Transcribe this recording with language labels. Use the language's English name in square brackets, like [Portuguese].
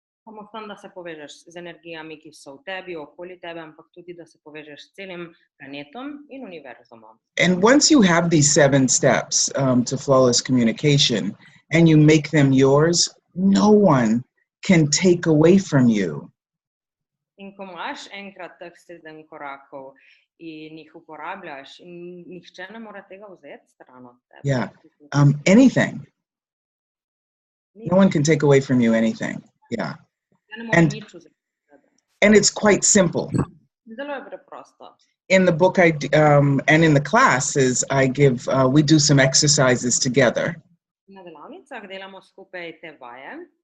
[Slovenian] Samo v tem, da se povežeš z energijami, ki so v tebi, okoli tebe, ampak tudi, da se povežeš s celim planetom in univerzumom. [English] And once you have these 7 steps to flawless communication and you make them yours, no one can take away from you. [Slovenian] In ko imaš enkrat teh 7 korakov in jih uporabljaš, in nihče ne more tega vzeti stran od tebe. [English] Yeah, anything. No one can take away from you anything. Yeah. And it's quite simple. [Slovenian] Zelo je preprosto. [English] In the book and in the classes, we do some exercises together. [Slovenian] Na delavnicah delamo skupaj te vaje.